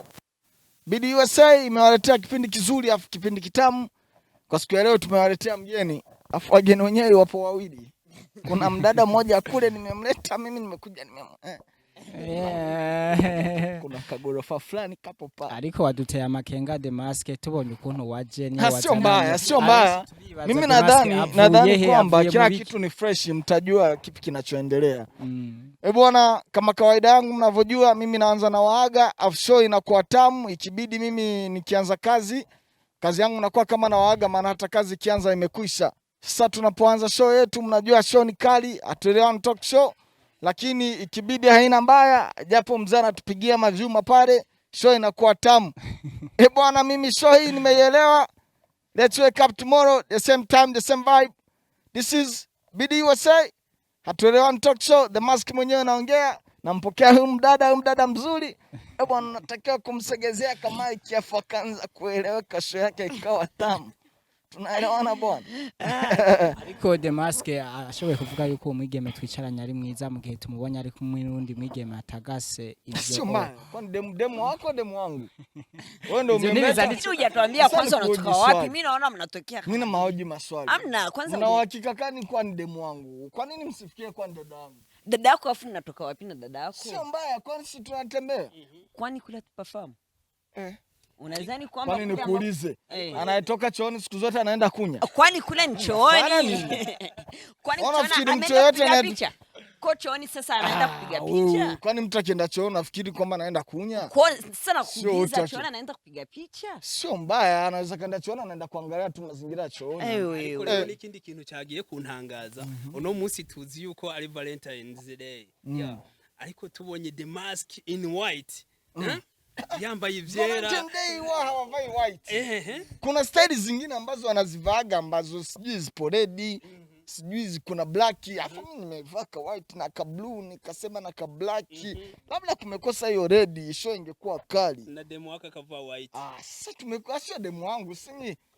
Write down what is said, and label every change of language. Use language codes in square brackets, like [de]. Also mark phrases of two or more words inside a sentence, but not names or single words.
[sw] BDUSA imewaletea kipindi kizuri afu kipindi kitamu. Kwa siku ya leo tumewaletea mgeni. Afu wageni wenyewe wapo wawili. Kuna mdada mmoja kule nimemleta mimi nimekuja kuna kagorofa fulani kapo pa. [rn] Ariko waduteye amakenga The Mask tubonye ukuntu waje ni [sw] sio mbaya. Mimi nadhani kwamba kila kitu ni fresh mtajua kipi kinachoendelea. Bwana kama kawaida yangu mnavyojua mimi naanza na waaga afu show inakuwa tamu ikibidi mimi nikianza kazi yangu inakuwa kama na waaga maana hata kazi ikianza imekwisha. Sasa tunapoanza show yetu mnajua show ni kali Hatuwele One Talk Show. Lakini ikibidi haina mbaya japo mzee anatupigia mavyuma pale show inakuwa tamu. Bwana mimi show hii nimeielewa. [en] Let's wake up tomorrow the same time the same vibe. This is BDUSA Hatuwele One Talk Show. [sw] The Mask mwenyewe naongea nampokea huyu mdada mzuri. Bwana natakiwa kumsegezea kama ikiafu akaanza kueleweka show yake ikawa tamu. Tunaelewana bwana. [rn] Ariko The Mask ashoboye kuvuga yuko umwigeme twicaranye ari mwiza mu gihe tumubonye ari kumwe n'undi mwigeme atagase ivyo. [sw] Sio mbaya. Kwani demu wako demu wangu. Wewe ndio umemeza nicho hujatuambia kwanza unatoka wapi? Mimi naona mnatokea. Mimi na mahoji maswali. Hamna kwanza. Una uhakika gani kwa ni demu wangu? Kwa nini msifikie kwa dada wangu? Dada yako afu natoka wapi na dada yako? Sio mbaya kwani si tunatembea. Kwani kula tupafahamu? Unadhani kwamba kwani nikuulize anayetoka chooni siku zote anaenda kunya? Kwani kula ni chooni? Kwani mtu yote anapiga kwa chooni sasa anaenda kupiga picha? Kwani mtu akienda chooni nafikiri kwamba anaenda kunya? Kwa sasa nakuuliza chooni anaenda kupiga picha? Sio mbaya anaweza kaenda chooni anaenda kuangalia tu mazingira ya chooni. [rn] Ariko n'ikindi kintu cyagiye kuntangaza uno munsi tuzi yuko ari Valentine's Day. Ariko tubonye The Mask [en] in white. [rn] Yambaye ivyera. [sw] Hawavai white. Kuna style zingine ambazo wanazivaga ambazo sijui zipo red, sijui kuna black. Afu mimi nimevaa ka white na ka blue nikasema na ka black. Labda kumekosa hiyo red show ingekuwa kali. Na demo wako kavaa white. Sasa tumekosa sio demo wangu simi.